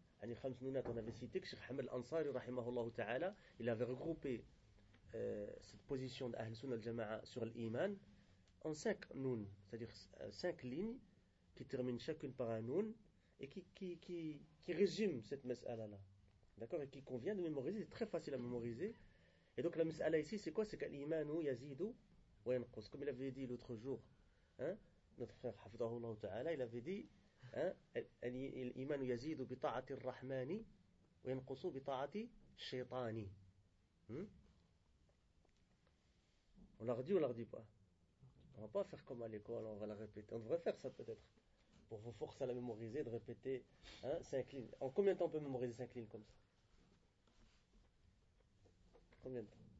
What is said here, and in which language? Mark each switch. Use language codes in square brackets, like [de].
[fr] Ani Khams Nounat, on avait cité que Cheikh Hamad Al-Ansari, rahimahullah ta'ala, il avait regroupé cette position d'Ahl Sunnah Al-Jama'a sur l'Iman en cinq nouns, c'est-à-dire cinq lignes qui terminent chacune par un noun et qui résument cette mes'ala-là. D'accord? Et qui convient de mémoriser, c'est très facile à mémoriser. Et donc la mes'ala ici, c'est quoi? C'est qu'à l' [ar] Imanu yazidu wa yanqus. [fr] Comme il avait dit l'autre jour, notre frère Hafidhahullah ta'ala, il avait dit. [ar] الإيمان يزيد بطاعة الرحمن وينقص بطاعة الشيطان. [fr] On leur dit ou on leur dit pas? On va pas faire comme à l'école, on va la répéter. On devrait faire ça peut-être. Pour vous forcer à la mémoriser, de répéter 5 lignes. En combien de temps on peut mémoriser 5 lignes comme ça? Combien de temps?